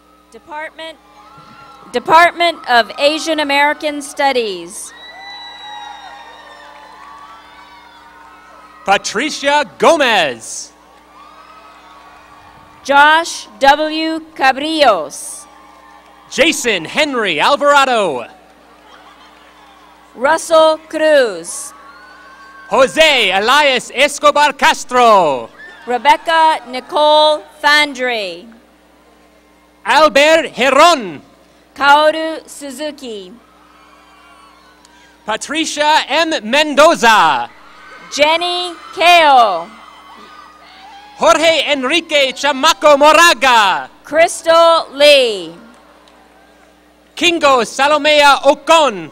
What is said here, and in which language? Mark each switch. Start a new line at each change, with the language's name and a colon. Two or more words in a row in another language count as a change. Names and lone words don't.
English: Department of Asian American Studies. Patricia Gomez. Josh W. Cabrillos. Jason Henry Alvarado. Russell Cruz. Jose Elias Escobar Castro. Rebecca Nicole Fandre. Albert Heron. Kaoru Suzuki. Patricia M. Mendoza. Jenny Kao. Jorge Enrique Chamaco Moraga. Crystal Lee. Kingo Salomea Ocon.